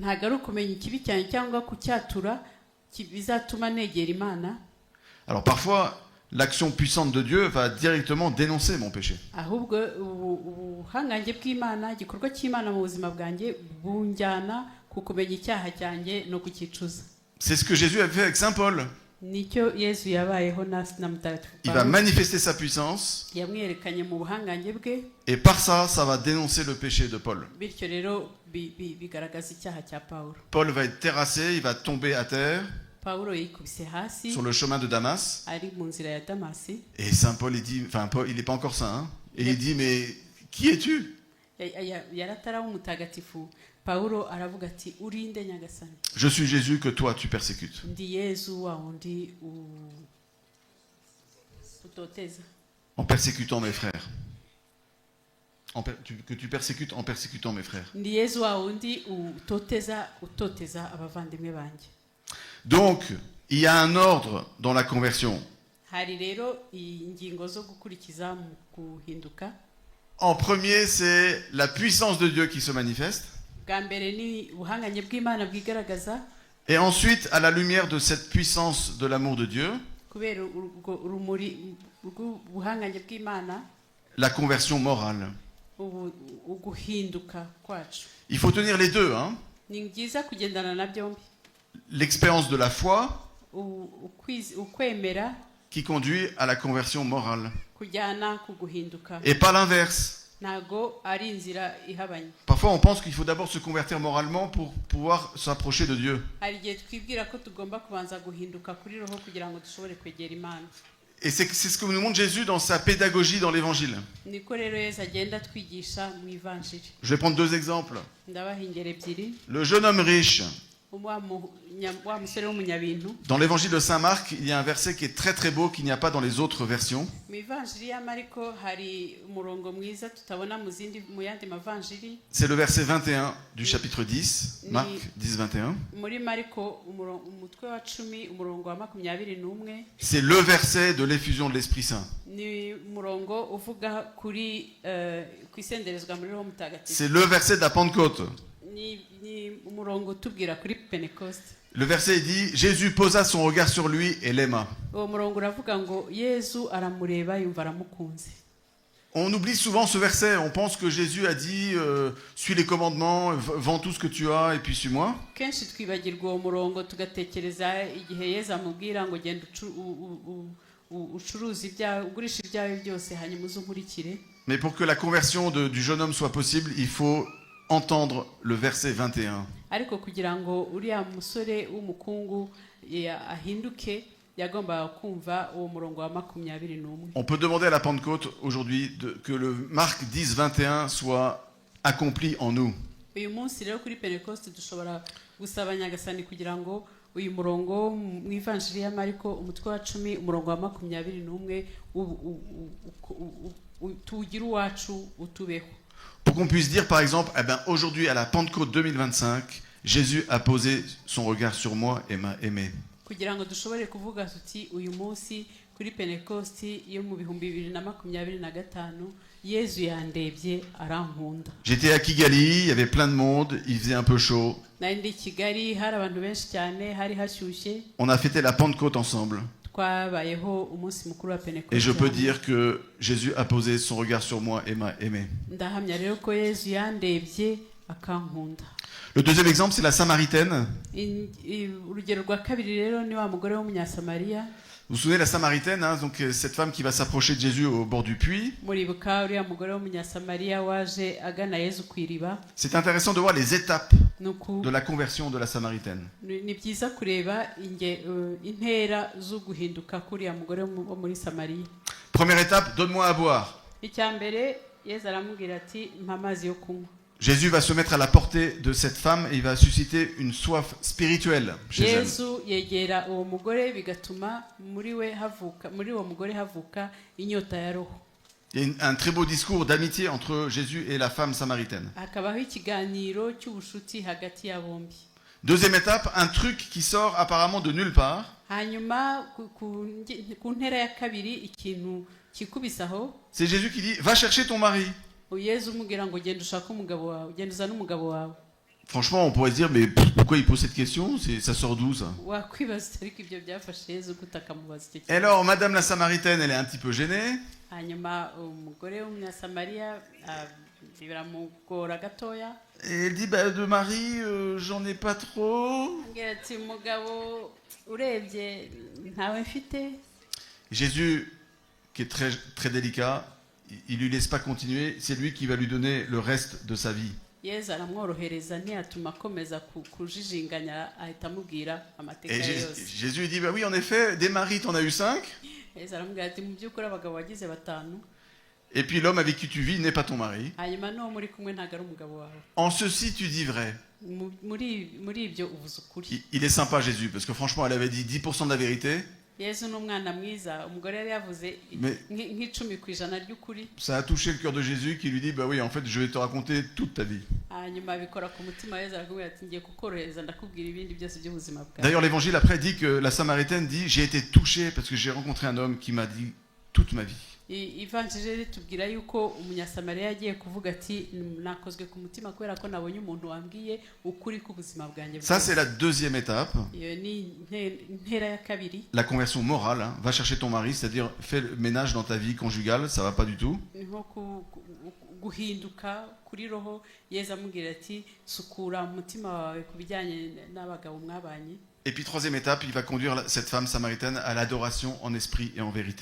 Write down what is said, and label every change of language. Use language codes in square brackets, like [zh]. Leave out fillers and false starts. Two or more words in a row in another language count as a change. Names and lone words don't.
[fr] Alors parfois, l'action puissante de Dieu va directement dénoncer mon péché. C'est ce que Jésus a fait avec Saint Paul. [rw] nicyo yesu yabayeho na mutagatifu [fr] Il va [rw] Pawulo. [fr] manifester sa puissance [rw] Yamwerekanye mu buhangange bwe, [fr] et par ça, ça va dénoncer le péché de Paul. [rw] bityo rero bigaragaza icyaha cya Pawulo. [fr] Paul va être terrassé, il va tomber à terre [rw] Pawulo yikubise hasi [fr] sur le chemin de Damas. [rw] ari mu nzira ya Damasi. [fr] Et Saint Paul, il dit, enfin Paul, il n'est pas encore saint, hein, et il dit, mais qui es-tu? [rw] Yarataraba umutagatifu. Pawulo aravuga ati urinde nyagasani. [fr] Je suis Jésus que toi tu persécutes. [rw] Ndi Yesu wa undi utoteza. [fr] En persécutant mes frères. Que tu persécutes en persécutant mes frères. [rw] Ndi Yesu wa undi utoteza abavandimwe banjye. [fr] Donc, il y a un ordre dans la conversion. [rw] Hari rero ingingo zo gukurikiza mu kuhinduka. [fr] En premier, c'est la puissance de Dieu qui se manifeste. [rw] Bwa mbere ni ubuhanganye bw'Imana bwigaragaza. [fr] Et ensuite, à la lumière de cette puissance de l'amour de Dieu, [rw] Kubera urumuri rw'ubuhanganye bw'Imana, [fr] la conversion morale. [rw] uguhinduka kwacu. [fr] Il faut tenir les deux, hein. [rw] Ni byiza kugendana na byombi. [fr] L'expérience de la foi [rw] ukwemera [fr] qui conduit à la conversion morale. [rw] kujyana ku guhinduka. [fr] Et pas l'inverse. [rw] Ntago ari inzira ihabanye. [fr] Parfois, on pense qu'il faut d'abord se convertir moralement pour pouvoir s'approcher de Dieu. [rw] Hari igihe twibwira ko tugomba kubanza guhinduka kuri roho kugira ngo dushobore kwegera Imana. [fr] Et c'est ce que nous montre Jésus dans sa pédagogie dans l'Évangile. [rw] Niko rero Yesu agenda twigisha mu Ivanjiri. [fr] Je vais prendre deux exemples. [rw] Ndabaha ingero ebyiri. [fr] Le jeune homme riche. [rw] Wa musore w'umunyabintu. [fr] Dans l'Évangile de Saint Marc, il y a un verset qui est très très beau, qu'il n'y a pas dans les autres versions. [rw] Mu Ivanjiri ya Mariko hari umurongo mwiza tutabona mu yandi mavanjiri. [fr] C'est le verset 21 du chapitre 10, Marc 10, 21. [rw] Muri Mariko umutwe wa 10 umurongo wa 21. [fr] C'est le verset de l'effusion de l'Esprit Saint. [rw] Ni umurongo uvuga kuri kwisenderezwa muri Roho Mutagatifu. [fr] C'est le verset de la Pentecôte. [rw] Ni umurongo tubwira kuri Pentecost. [fr] Le verset dit « Jésus posa son regard sur lui et l'aima ». [rw] Uwo murongo uravuga ngo Yesu aramureba yumva aramukunze. [fr] On oublie souvent ce verset, on pense que Jésus a dit suis les commandements, vends tout ce que tu as et puis suis-moi. [rw] Kenshi twibagirwa uwo murongo tugatekereza igihe Yesu amubwira ngo genda ucuruza ibyawe ugurisha ibyawe byose hanyuma uzunkurikire. [fr] Mais pour que la conversion du jeune homme soit possible, il faut entendre le verset 21. [rw] Ariko kugira ngo uriya musore w'umukungu ahinduke yagombaga kumva uwo murongo wa 21. [fr] On peut demander à la Pentecôte aujourd'hui que le Marc 10, 21 soit accompli en nous. [rw] Uyu munsi rero kuri Pentecost dushobora gusaba Nyagasani kugira ngo uyu murongo mu Ivanjiri ya Mariko umutwe wa 10 umurongo wa 21 tugira uwacu utubeho. [fr] Pour qu'on puisse dire par exemple, eh ben, aujourd'hui à la Pentecôte 2025, Jésus a posé son regard sur moi et m'a aimé. [rw] Kugira ngo dushobore kuvuga tuti uyu munsi kuri Pentecost yo mu 2025 Yesu yandebye arankunda. [fr] J'étais à Kigali, il y avait plein de monde, il faisait un peu chaud. [rw] Nandi Kigali hari abantu benshi cyane hari hashyushye. [fr] On a fêté la Pentecôte ensemble. [rw] Twabayeho umunsi mukuru wa Pentecost. [fr] Et je peux dire que Jésus a posé son regard sur moi et m'a aimé. [rw] Ndahamya rero ko Yesu yandebye akankunda. [fr] Le deuxième exemple, c'est la Samaritaine. [rw] Urugero rwa kabiri rero ni wa mugore w'umunyasamariya. [fr] Vous vous souvenez de la Samaritaine, hein, donc cette femme qui va s'approcher de Jésus au bord du puits. [rw] Muribuka uriya mugore w'umunyasamariya waje agana Yesu ku iriba. [fr] C'est intéressant de voir les étapes de la conversion de la Samaritaine. [rw] Ni byiza kureba intera zo guhinduka kuriya mugore wo muri Samariya. [fr] Première étape, donne-moi à boire. [rw] Icyambere Yesu aramubwira ati mpa amazi yo kunywa. [fr] Jésus va se mettre à la portée de cette femme et il va susciter une soif spirituelle chez elle. [rw] Yesu yegera uwo mugore bigatuma muri uwo mugore havuka inyota ya roho. [fr] Il y a un très beau discours d'amitié entre Jésus et la femme samaritaine. [rw] Hakabaho ikiganiro cy'ubushuti hagati ya bombi. [fr] Deuxième étape, un truc qui sort apparemment de nulle part. [rw] Hanyuma ku ntera ya kabiri ikintu kikubisaho. [fr] C'est Jésus qui dit va chercher ton mari. [rw] Yesu umubwira ngo genda ushaka umugabo wawe, genda uzana umugabo wawe. [fr] Franchement, on pourrait se dire mais pourquoi il pose cette question? Ça sort d'où ça? [rw] Wakwibaza ariko ibyo byafashe Yesu gutakamubaza icyo kintu. [fr] Alors, Madame la Samaritaine, elle est un petit peu gênée. [rw] Hanyuma umugore w'umunyasamariya biramugora gatoya. [fr] Et elle dit, bah, de mari, j'en ai pas trop. [rw] ambwira ati mugabo urebye ntawe mfite. [fr] Jésus, qui est très, très délicat, il lui laisse pas continuer, c'est lui qui va lui donner le reste de sa vie. [rw] Yezu aramworohereza ntiyatuma akomeza kujijinganya, ahita amubwira amateka [fr] Et [rw] yose. [fr] Jésus lui dit, bah oui, en effet, des maris, t'en as eu 5. [rw] Yezu aramubwira ati mu by'ukuri abagabo wagize 5, [fr] Et puis l'homme avec qui tu vis n'est pas ton mari. [rw] hanyuma n'uwo muri kumwe ntabwo ari umugabo wawe. [fr] En ceci, tu dis vrai. [rw] Muri ibyo uvuze ukuri. [fr] Il est sympa, Jésus, parce que franchement, elle avait dit 10% de la vérité. [rw] Yezu ni umwana mwiza, umugore yari yavuze nk'icumi% ry'ukuri. [fr] Ça a touché le cœur de Jésus qui lui dit, bah oui, en fait, je vais te raconter toute ta vie. [rw] Hanyuma bikora ku mutima Yezu arakubwira ati ngiye kukorohereza ndakubwira ibindi byose by'ubuzima bwawe. [fr] D'ailleurs, l'évangile après dit que la Samaritaine dit, j'ai été touchée parce que j'ai rencontré un homme qui m'a dit toute ma vie. [rw] Ivanjiri ritubwira yuko umunyasamariya yagiye kuvuga ati nakozwe ku mutima kubera ko nabonye umuntu wambwiye ukuri k'ubuzima bwanjye. [fr] Ça, c'est la deuxième étape. [rw] Iyo ni intera ya kabiri. [fr] La conversion morale, hein. Va chercher ton mari, c'est-à-dire fais le ménage dans ta vie conjugale, ça va pas du tout. [rw] Nko guhinduka kuri roho, Yezu amubwira ati sukura umutima wawe ku bijyanye n'abagabo mwabanye. [fr] Et puis troisième étape, il va conduire cette femme samaritaine à l'adoration en esprit et en vérité.